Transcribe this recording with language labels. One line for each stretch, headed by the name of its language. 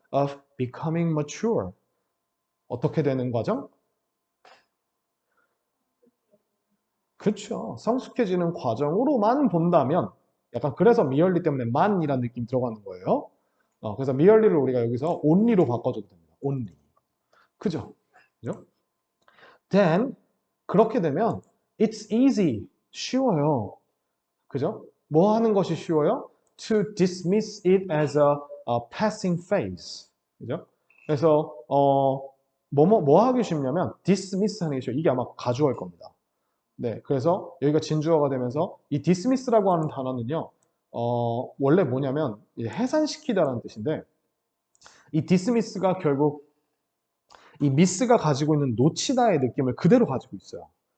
English: of becoming mature.
Korean: 어떻게 되는 과정? 그렇죠. 성숙해지는 과정으로만 본다면 약간 그래서 미얼리 때문에 만이라는 느낌 들어가는 거예요. 그래서 미얼리를 우리가 여기서 only로 바꿔줘도 됩니다. only. 그죠? 그죠?
English: Then
Korean: 그렇게 되면
English: it's easy.
Korean: 쉬워요. 그죠? 뭐 하는 것이 쉬워요?
English: To dismiss it as a passing phase.
Korean: 그죠? 그래서 뭐 하기 쉽냐면 dismiss 하는 게 쉬워요. 이게 아마 가져갈 겁니다. 네, 그래서 여기가 진주어가 되면서 이 dismiss라고 하는 단어는요, 원래 뭐냐면 해산시키다라는 뜻인데 이 dismiss가 결국 이 miss가 가지고 있는 놓치다의 느낌을 그대로 가지고 있어요.